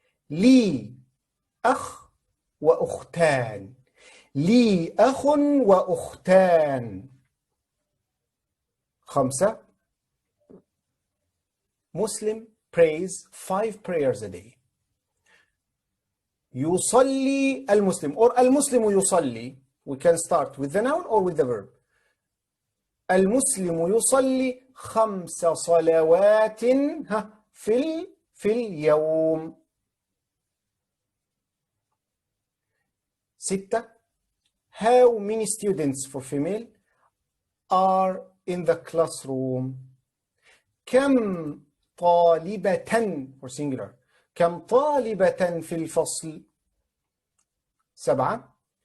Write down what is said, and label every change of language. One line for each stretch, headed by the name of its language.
Arabic: لي أخ وأختان. لي أخ وأختان. 5.
English: Muslim prays 5 prayers a day.
Arabic: يصلي المسلم or المسلم يصلي.
English: We can start with the noun or with the verb.
Arabic: المسلم يصلي 5 صلوات في اليوم. 6.
English: How many students for female are in the classroom?
Arabic: كم طالبة
English: for singular.
Arabic: كم طالبة في الفصل؟ 7.